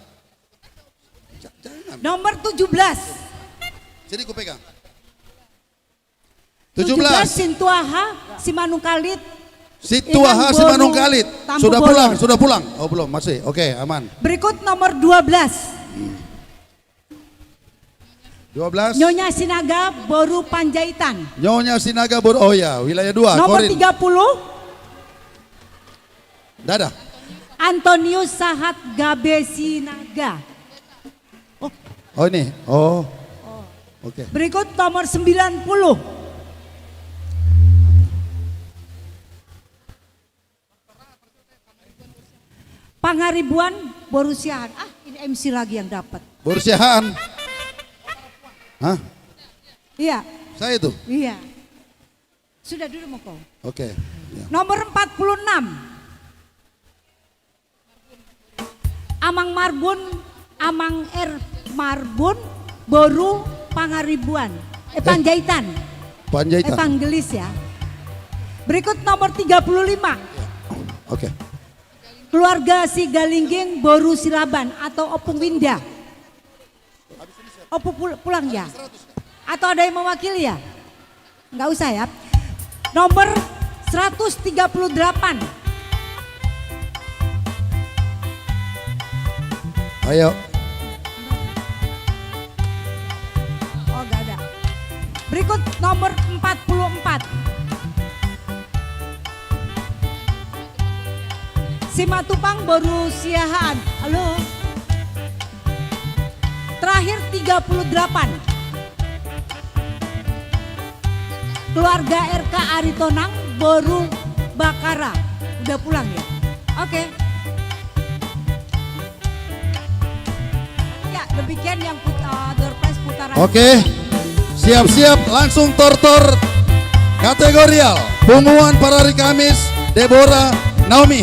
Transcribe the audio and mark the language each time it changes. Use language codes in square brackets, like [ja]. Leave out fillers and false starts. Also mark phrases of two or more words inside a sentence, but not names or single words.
[id] Nomor 17. Sini ku pegang. 17 17. Sintuaha Simanungkalit. Situaha Inang Simanung Boru, Kalit. Tampu Sudah Bolor. pulang, sudah pulang. Oh belum, masih. Oke, aman. Berikut nomor 12. 12. Nyonya Sinaga Boru Panjaitan. Nyonya Sinaga Boru. Oh ya, wilayah 2. Nomor Korin. 30. Dadah. Antonius Sahat Gabe Sinaga. Oh ini. Oh. Oke. Berikut nomor 90. Pangaribuan Borusiahan. Ah, ini MC lagi yang dapat. Borusiahan. Hah? Iya. Saya itu. Iya. Sudah dulu mau kau. Oke. Ya. Nomor 46. Amang Marbun, Amang R Marbun, Boru Pangaribuan. Panjaitan. Panjaitan. Evangelis ya. Berikut nomor 35. Oke. Keluarga Si Galingging Boru Silaban atau Opung Winda. Opung pulang ya? Atau ada yang mewakili ya? Enggak usah ya. Nomor 138. Ayo. Oh enggak ada. Berikut nomor 44. Simatupang Boru Siahaan. Halo. Terakhir 38. Keluarga RK Aritonang Boru Bakara. Udah pulang ya? Oke. Ya, demikian yang door prize putaran. Oke. Siap-siap langsung tortor kategorial. Pengumuman para hari Kamis, Deborah, Naomi.